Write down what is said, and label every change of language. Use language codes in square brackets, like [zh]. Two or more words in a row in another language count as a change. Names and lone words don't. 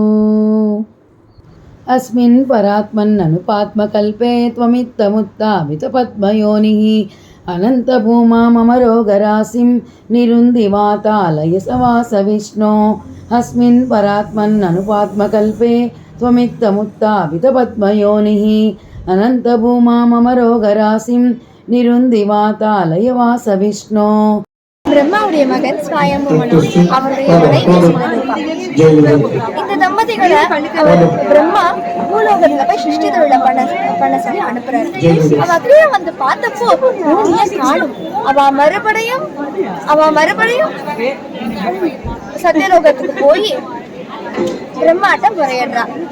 [sa] अस्मिन् परात्मन्ननुपात्मकल्पे त्वमित्तमुत्थापितपद्मयोनिः अनन्तभूमामरोगरासिं निरुन्दिवातालय सवास विष्णो। अस्मिन् परात्मन्ननुपात्मकल्पे त्वमित्तमुत्थापितपद्मयोनिः अनन्तभूमामरोगरासिं निरुन्दिवातालय वास विष्णो। [ta] பிரம்மாவுடைய மகன் ஸ்வயம்புமனு, அவருடைய மனைவி சுமதிபா. இந்த தம்பதிகளை அவர் பிரம்மா பூலோகத்துல போய் சிருஷ்டி தொழில பண்ண சொல்லி அனுப்புறாரு. அவ அப்படியே வந்து பார்த்தப்போ பூமியை காணும். அவ மறுபடியும் சத்தியலோகத்துக்கு போய் பிரம்மாட்டம் முறையிடுறா.